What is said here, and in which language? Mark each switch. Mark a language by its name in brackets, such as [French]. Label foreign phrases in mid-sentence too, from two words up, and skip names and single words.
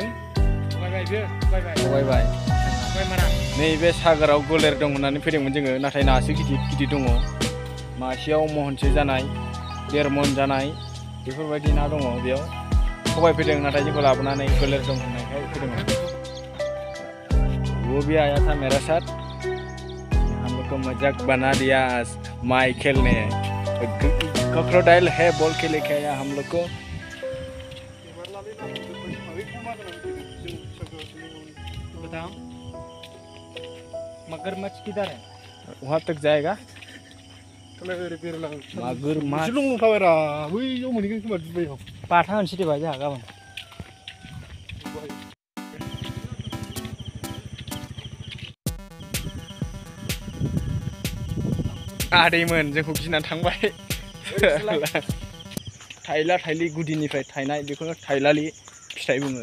[Bodo] थगायबाय। नैबे सागोराव गोलेर दं होननानै फैदोंमोन जोङो, नाथाय नासो गिदिर गिदिर दङ। मासेयाव महनसे जानाय, 1.5 मन जानाय बेफोरबायदि ना दङ बेयाव। थगायफैदों, नाथाय जोंखौ लाबोनानै गोलेर दं होननायखाय फैदोंमोन। [Hindi] वो भी आया था मेरा साथ, हम लोग को मजाक बना दिया माइकल ने। क्रोकोडाइल है बोल के लेके आया हम लोग को। बताओ मगरमच्छ किधर है? वहाँ तक जाएगा। [Bodo] मगरमच्छ बाथा होनसै दे जोंहा गाबोन। आदैमोन जोंखौ गिनानै थांबाय। थाइला थाइलि गुदिनिफ्राय थायनाय, बेखौनो थाइलालि फिथाइ बुङो।